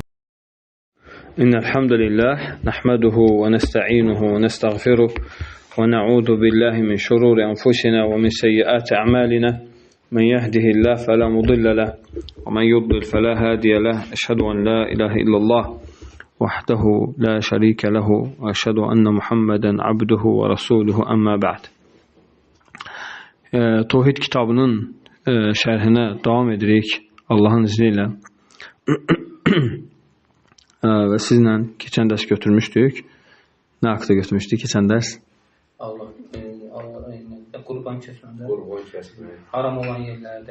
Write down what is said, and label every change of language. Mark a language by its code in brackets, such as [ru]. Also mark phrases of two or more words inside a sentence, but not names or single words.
[ar] إن الحمد لله نحمده ونستعينه ونستغفره ونعوذ بالله من شرور أنفسنا ومن سيئات أعمالنا من يهده الله فلا مضل له ومن يضلل فلا هادي له أشهد أن لا إله إلا الله وحده لا شريك له وأشهد أن محمدا عبده ورسوله أما بعد. [az] Tevhid kitabının şərhinə davam edirik Allahın izni ilə. Və sizlə keçən dərs götürmüşdük. Nə haqda götürmüşdük keçən dərs? Qurban kəsmədə, haram olan yerlərdə,